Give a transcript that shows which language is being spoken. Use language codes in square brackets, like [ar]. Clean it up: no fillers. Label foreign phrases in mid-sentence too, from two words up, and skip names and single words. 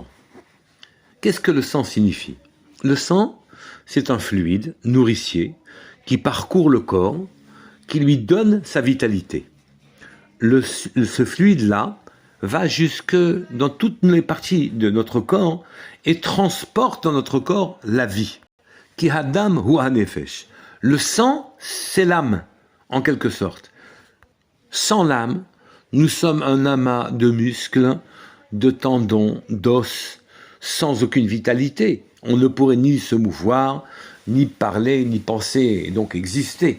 [fr] Qu'est-ce que le sang signifie? Le sang, c'est un fluide nourricier qui parcourt le corps, qui lui donne sa vitalité. Ce fluide-là va jusque dans toutes les parties de notre corps et transporte dans notre corps la vie. [he] כי הדם הוא הנפש. [fr] Le sang, c'est l'âme, en quelque sorte. Sans l'âme, nous sommes un amas de muscles, de tendons, d'os, sans aucune vitalité. On ne pourrait ni se mouvoir, ni parler, ni penser, et donc exister.